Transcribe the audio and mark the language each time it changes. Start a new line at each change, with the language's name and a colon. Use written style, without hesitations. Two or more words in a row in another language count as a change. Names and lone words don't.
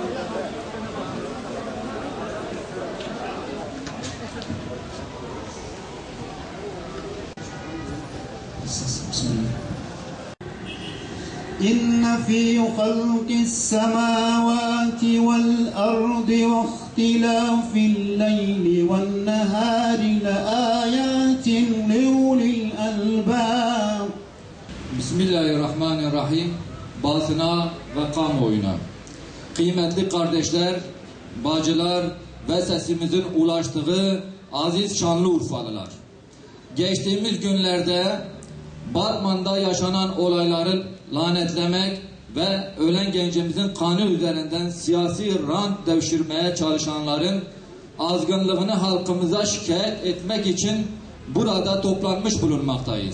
Arabic: إن في خلق السماوات والأرض واختلاف الليل والنهار لآيات لأولي الألباب.
Turkish: Bismillahirrahmanirrahim. Basına ve kamuoyuna. Kıymetli kardeşler, bacılar ve sesimizin ulaştığı aziz şanlı Urfalılar. Geçtiğimiz günlerde Batman'da yaşanan olayları lanetlemek ve ölen gencimizin kanı üzerinden siyasi rant devşirmeye çalışanların azgınlığını halkımıza şikayet etmek için burada toplanmış bulunmaktayız.